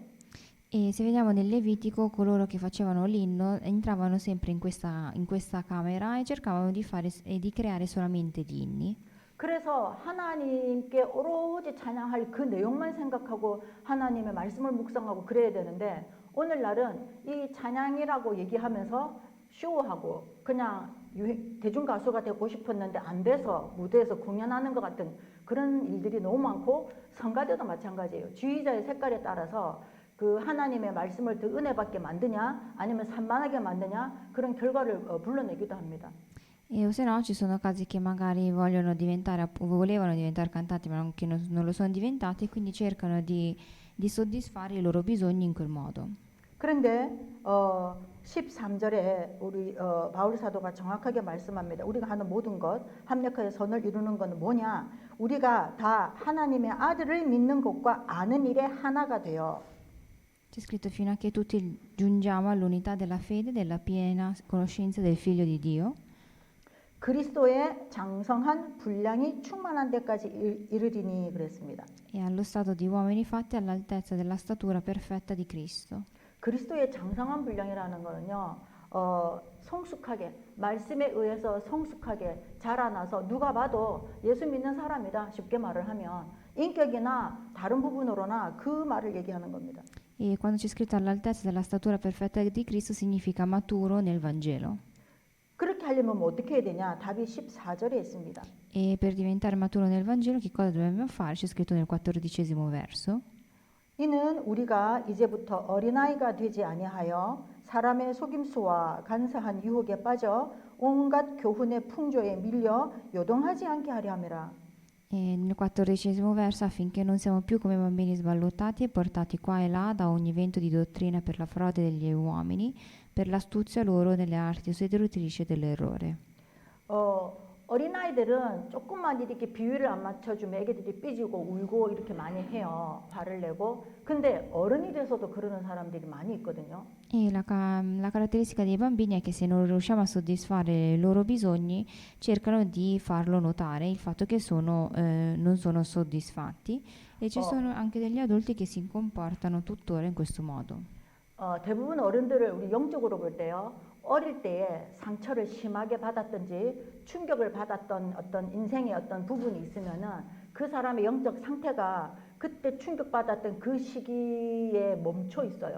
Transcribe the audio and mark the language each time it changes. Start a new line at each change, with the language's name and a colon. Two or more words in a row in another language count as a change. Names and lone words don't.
Italian: E se vediamo nel Levitico, coloro che facevano l'inno entravano sempre in questa camera e cercavano di fare e di creare solamente gli inni.
Korean: 그래서 하나님께 오로지 찬양할 그 내용만 생각하고 하나님의 말씀을 묵상하고 그래야 되는데 오늘날은 이 찬양이라고 얘기하면서 쇼하고 그냥 대중 가수가 되고 싶었는데 안 돼서 무대에서 공연하는 것 같은 그런 일들이 너무 많고 성가대도 마찬가지예요. 지휘자의 색깔에 따라서 그 하나님의 말씀을 더 은혜 받게 만드냐 아니면 산만하게 만드냐 그런 결과를 불러내기도 합니다.
Italian: O se no, ci sono casi che magari volevano diventare cantanti, ma che non lo sono diventati, e quindi cercano di soddisfare i loro bisogni in quel modo.
Korean: 그런데 13절에 우리 바울 사도가 정확하게 말씀합니다. 우리가 하는 모든 것 합력하여 선을 이루는 것은 뭐냐? 우리가 다 하나님의 아들을 믿는 것과 아는 일에 하나가 되어
Italian: C'è scritto fino a che tutti giungiamo all'unità della fede e della piena conoscenza del Figlio di Dio
Korean: 그리스도의 장성한 분량이 충만한 데까지 이르리니 그랬습니다.
Italian: e allo stato di uomini fatti all'altezza della statura perfetta di Cristo.
Korean: 그리스도의 장성한 분량이라는 거는요. 성숙하게 말씀에 의해서 성숙하게 자라나서 누가 봐도 예수 믿는 사람이다 쉽게 말을 하면 인격이나 다른 부분으로나 그 말을 얘기하는 겁니다.
Italian: E quando c'è scritto all'altezza della statura perfetta di Cristo significa maturo nel Vangelo.
Korean: 그렇게 하려면 뭐 어떻게 해야 되냐? 답이 14절에 있습니다.
Italian: E per diventare maturo nel Vangelo che cosa dobbiamo fare? C'è scritto nel 14° verso.
Korean: 이는 우리가 이제부터 어린아이가 되지 아니하여 사람의 속임수와 간사한 유혹에 빠져 온갖 교훈의 풍조에 밀려 요동하지 않게 하려 함이라.
Italian: E nel 14° verso affinché non siamo più come bambini sballottati e portati qua e là da ogni vento di dottrina per la frode degli uomini, per l'astuzia loro delle arti seduttrici dell'errore.
Korean: 어린아이들은 조금만 이렇게 비율을 안 맞춰주면 애기들이 삐지고 울고 이렇게 많이 해요. 화를 내고. 근데 어른이 돼서도 그러는 사람들이 많이 있거든요.
Italian: E la caratteristica dei bambini è che se non riusciamo a soddisfare i loro bisogni, cercano di farlo notare il fatto che non sono soddisfatti e ci sono anche degli adulti che si comportano tuttora in questo modo.
Korean: 대부분 어른들을 우리 영적으로 볼 때요. 어릴 때에 상처를 심하게 받았든지 충격을 받았던 어떤 인생의 어떤 부분이 있으면은 그 사람의 영적 상태가 그때 충격받았던 그 시기에 멈춰 있어요.